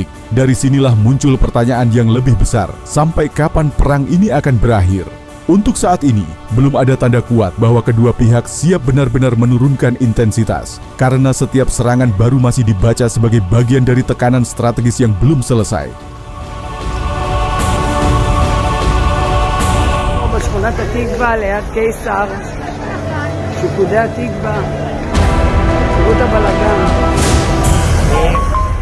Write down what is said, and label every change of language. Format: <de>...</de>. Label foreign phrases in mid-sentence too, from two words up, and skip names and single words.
<id>Dari sinilah muncul pertanyaan yang lebih besar, sampai kapan perang ini akan berakhir? Untuk saat ini, belum ada tanda kuat bahwa kedua pihak siap benar-benar menurunkan intensitas, karena setiap serangan baru masih dibaca sebagai bagian dari tekanan strategis yang belum selesai.</id> <he>בשכונת התקווה ליד קיסר, שיקודי התקווה, תראו את הבלגן.</he>